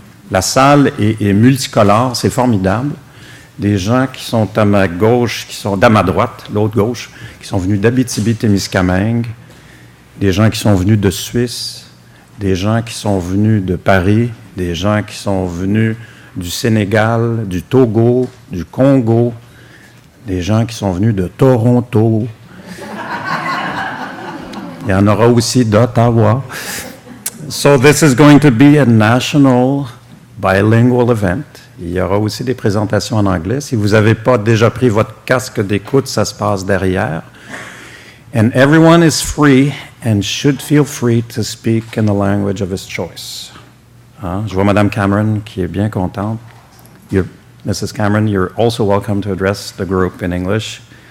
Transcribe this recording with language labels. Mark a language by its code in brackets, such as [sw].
[fr] La salle est multicolore, c'est formidable. Des gens qui sont à ma gauche, qui sont à ma droite, l'autre gauche, qui sont venus d'Abitibi-Témiscamingue, des gens qui sont venus de Suisse, des gens qui sont venus de Paris, des gens qui sont venus du Sénégal, du Togo, du Congo, des gens qui sont venus de Toronto. Il y en aura aussi d'Ottawa. [en] So this is going to be a national bilingual event. [fr] Il y aura aussi des présentations en anglais. Si vous n'avez pas déjà pris votre casque d'écoute, ça se passe derrière. [en] And everyone is free and should feel free to speak in the language of his choice. Hein? [fr] Je vois Mme Cameron qui est bien contente. [en] Mrs. Cameron, you're also welcome to address the group in English.